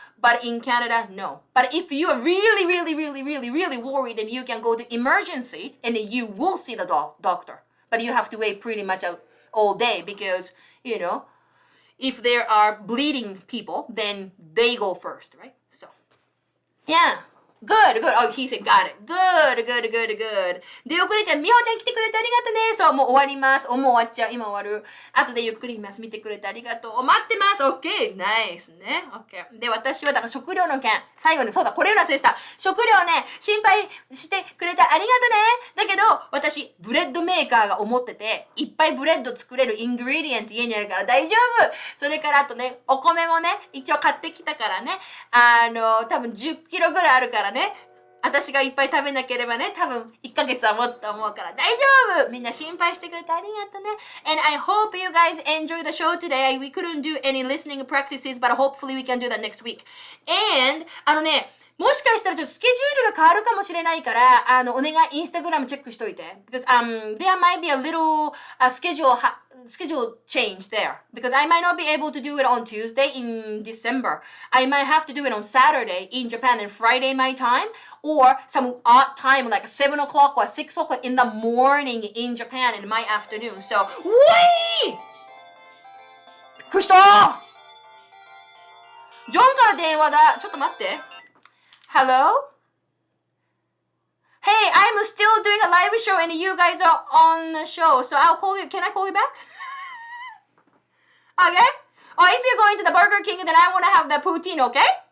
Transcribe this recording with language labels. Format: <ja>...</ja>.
<en>But in Canada, no. But if you are really worried, then you can go to emergency and then you will see the doctor. But you have to wait pretty much all day because, if there are bleeding people, then they go first, right? So, yeah. Good. Oh, he said got it. Good.</en> <ja>で、遅れちゃん、みほちゃん来てくれてありがとね。そう、もう終わります。もう終わっちゃう。今終わる。後でゆっくり見ます。見てくれてありがとう。待ってます。 OK。 ナイスね。OK。で、私は、だから食料の件。最後に、そうだ、これより忘れした。食料ね、心配してくれてありがとね。だけど、私、ブレッドメーカーが思ってて、いっぱいブレッド作れるイングリディエント家にあるから大丈夫。それからあとね、お米もね、一応買ってきたからね。多分10キロぐらいあるからね。私がいっぱい食べなければね、多分1ヶ月は持つと思うから大丈夫。みんな心配してくれてありがとね。</ja> <en>And I hope you guys enjoy the show today. We couldn't do any listening practices, but hopefully we can do that next week.</en> <ja>And,もしかしたらちょっとスケジュールが変わるかもしれないから、お願い、インスタグラムチェックしといて。</ja> <en>Because, there might be a little schedule change there. Because I might not be able to do it on Tuesday in December. I might have to do it on Saturday in Japan and Friday my time. Or some odd time like 7 o'clock or 6 o'clock in the morning in Japan in my afternoon. So, wait!</en> <ja>びっくりしたジョンから電話だ。ちょっと待って。Hello?</ja> <en>Hey, I'm still doing a live show and you guys are on the show. So I'll call you. Can I call you back? Okay? Or if you're going to the Burger King, then I want to have the poutine, okay?</en>